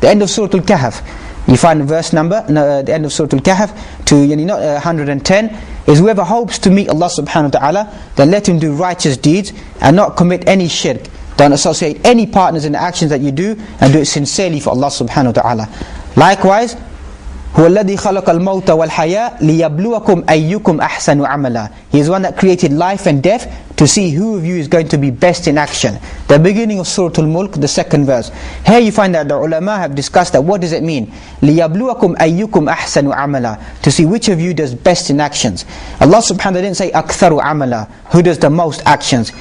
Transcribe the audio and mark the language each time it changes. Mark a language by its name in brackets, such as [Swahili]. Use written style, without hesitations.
[English] The end of Surah Al-Kahf. You find verse number, the end of Surah Al-Kahf to 110, is whoever hopes to meet Allah subhanahu wa ta'ala, then let him do righteous deeds and not commit any shirk. Don't associate any partners in the actions that you do, and do it sincerely for Allah subhanahu wa ta'ala. [Arabic] Likewise, هو الذي خلق الموت والحياة ليبلوكم أيكم أحسن عملا. [English] He is one that created life and death to see who of you is going to be best in action. The beginning of Surah Al-Mulk, the second verse. Here you find that the ulama have discussed that what does it mean? [Arabic] ليبلوكم أيكم أحسن عملا, [English] to see which of you does best in actions. Allah subhanahu wa ta'ala didn't say [Arabic] أكثر عملا, [English] who does the most actions.